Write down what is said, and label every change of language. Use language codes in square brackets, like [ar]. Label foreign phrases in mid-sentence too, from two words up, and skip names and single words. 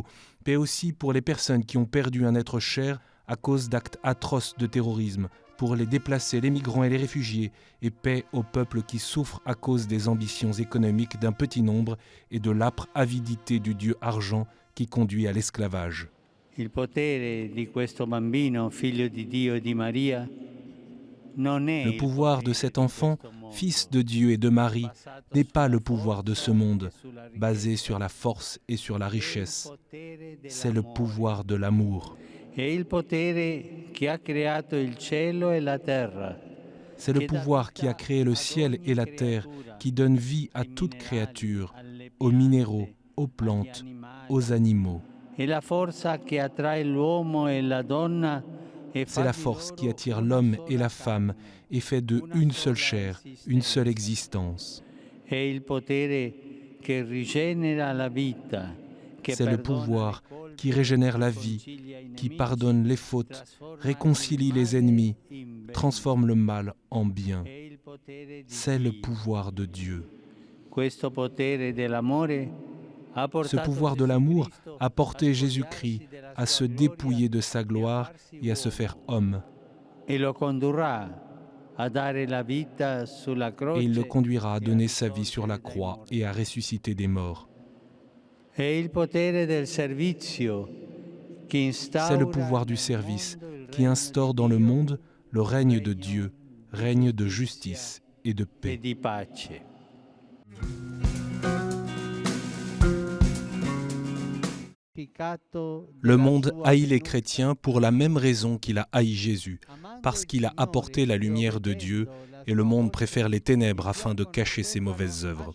[fr] Paix aussi pour les personnes qui ont perdu un être cher à cause d'actes atroces de terrorisme, pour les déplacés, les migrants et les réfugiés, et paix aux peuples qui souffrent à cause des ambitions économiques d'un petit nombre et de l'âpre avidité du dieu argent qui conduit à l'esclavage. [it] Il potere di questo bambino, figlio di Dio e di Maria, non è [fr] Le pouvoir de cet enfant, fils de Dieu et de Marie, n'est pas le pouvoir de ce monde, basé sur la force et sur la richesse. C'est le pouvoir de l'amour. [it] È il potere che ha creato il cielo e la terra. [fr] C'est le pouvoir qui a créé le ciel et la terre, qui donne vie à toute créature, aux minéraux, aux plantes, aux animaux. [it] È la forza che attrae l'uomo e la donna e [fr] C'est la force qui attire l'homme et la femme et fait d'eux une seule chair, une seule existence. [it] È il potere che rigenera la vita, che [fr] C'est le [it] perdona [fr] pouvoir [it] le colpe, [fr] qui régénère la vie, [it] riconcilia i [fr] qui [it] nemici, [fr] pardonne les fautes, [it] trasforma [fr] réconcilie [it] il [fr] les [it] male [fr] ennemis, [it] in bene. [fr] transforme le mal en bien. [it] È il potere di [fr] C'est le [it] Dio. [fr] pouvoir de Dieu. [it] Questo potere dell'amore ha [fr] Ce [it] portato [fr] pouvoir de [it] Gesù [fr] l'amour [it] Cristo [fr] a porté [it] a [fr] Jésus-Christ [it] spogliarsi della [fr] à [it] sua [fr] se [it] gloria [fr] dépouiller de sa [it] e a [fr] gloire [it] farsi [fr] et à se [it] uomo. [fr] faire homme. [it] E lo condurrà a dare la vita sulla [fr] Et il le [it] croce [fr] conduira à [it] e a [fr] donner sa vie sur la [it] risorgere dai [fr] croix [it] morti. [fr] et à ressusciter des morts. [it] È il potere del servizio che [fr] C'est le [it] instaura [fr] pouvoir du [it] nel [fr] service [it] mondo il [fr] qui [it] regno [fr] instaure [it] di [fr] dans le [it] Dio, [fr] monde le règne de [it] regno [fr] Dieu, [it] di [fr] règne de [it] giustizia [fr] justice et de [it] e [fr] paix. [it] di pace. [fr] Le monde haït les chrétiens pour la même raison qu'il a haï Jésus, parce qu'il a apporté la lumière de Dieu et le monde préfère les ténèbres afin de cacher ses mauvaises œuvres.